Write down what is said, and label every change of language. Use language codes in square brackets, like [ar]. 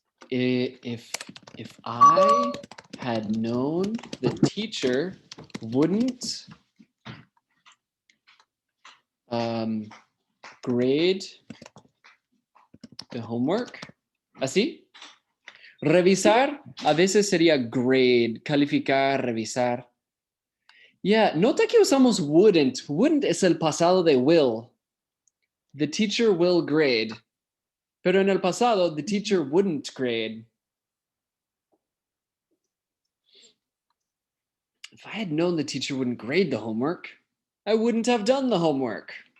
[en] If I had known the teacher wouldn't grade the homework. [es] ¿Así? Revisar a veces sería grade, calificar, revisar. Yeah, nota que usamos wouldn't. Wouldn't es el pasado de will. [en] The teacher will grade. [es] Pero en el pasado, [en] the teacher wouldn't grade. If I had known the teacher wouldn't grade the homework, I wouldn't have done the homework.